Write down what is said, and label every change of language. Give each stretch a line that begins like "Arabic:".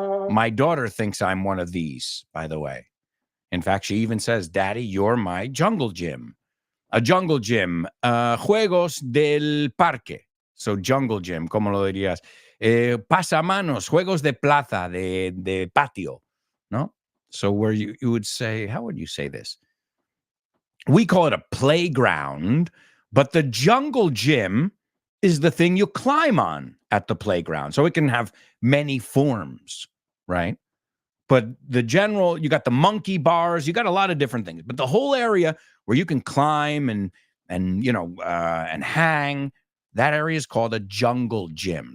English: My daughter thinks I'm one of these, by the way. In fact, she even says, Daddy, you're my jungle gym.
Spanish: A jungle gym. Juegos del parque. So jungle gym, ¿cómo lo dirías? Pasamanos, juegos de plaza, de patio, no?
English: So where you would say, how would you say this? We call it a playground, but the jungle gym is the thing you climb on at the playground. So it can have many forms, right? But the general, you got the monkey bars, you got a lot of different things. But the whole area where you can climb and hang, that area is called a jungle gym.